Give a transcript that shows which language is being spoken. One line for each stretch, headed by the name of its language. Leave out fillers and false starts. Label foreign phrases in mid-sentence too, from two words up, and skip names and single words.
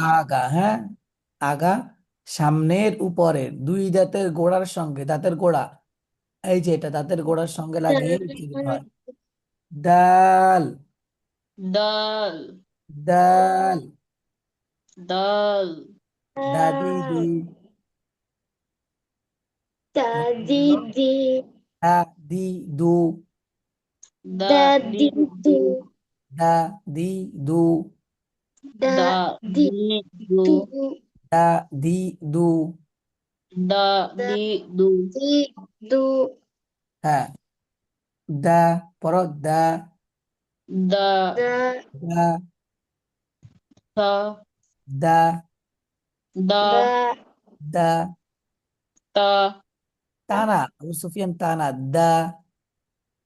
Bangla: আগা, হ্যাঁ, আগা সামনের উপরের দুই দাঁতের গোড়ার সঙ্গে, দাঁতের গোড়া, এই যে এটা দাঁতের গোড়ার সঙ্গে লাগিয়ে উচ্চারিত হয়। দাল। দাল দাল। দাল দাদি দি,
Arabic: دال دا دي
Bangla: বলো।
Arabic: دي
Bangla: দাদি দু, দা
Arabic: دا
Bangla: দি
Arabic: دي
Bangla: দু
Arabic: دو
Bangla: দাদি দু,
Arabic: دا
Bangla: দা
Arabic: دي
Bangla: দি দু
Arabic: دو
Bangla: দাদি দু। দা
Arabic: دا
Bangla: দি দু
Arabic: دي دو
Bangla: হ্যাঁ, দা, পড়ো। দা। দা
Arabic: دا
Bangla: দা। সা দা। দা دا দা। তা টানা, আবু সুফিয়ান টানা। দা।